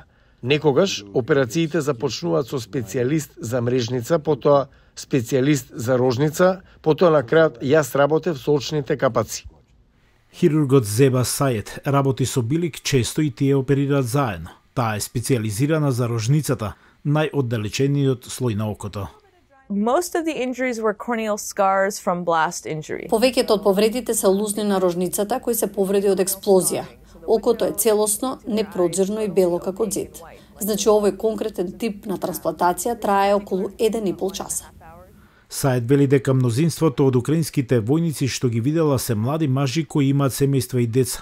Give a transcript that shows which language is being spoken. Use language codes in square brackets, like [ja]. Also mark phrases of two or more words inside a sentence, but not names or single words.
[mk] Некогаш операциите започнуваат со специјалист за мрежница, потоа специјалист за рожница, потоа на крајот јас работев со очните капаци. Хирургот Зеба Сајет работи со Билик често и тие оперираат заедно. Таа е специјализирана за рожницата, најоддалечениот слој на окото. [en] Most of the injuries were corneal scars from blast injury. [mk] Повеќето од повредите се лузни на рожницата кои се повреди од експлозија. Окото е целосно, непрозирно и бело како ѕид. Значи овој конкретен тип на трансплантација трае околу 1,5 часа. Сајд вели дека мнозинството од украинските војници што ги видела се млади мажи кои имаат семејства и деца.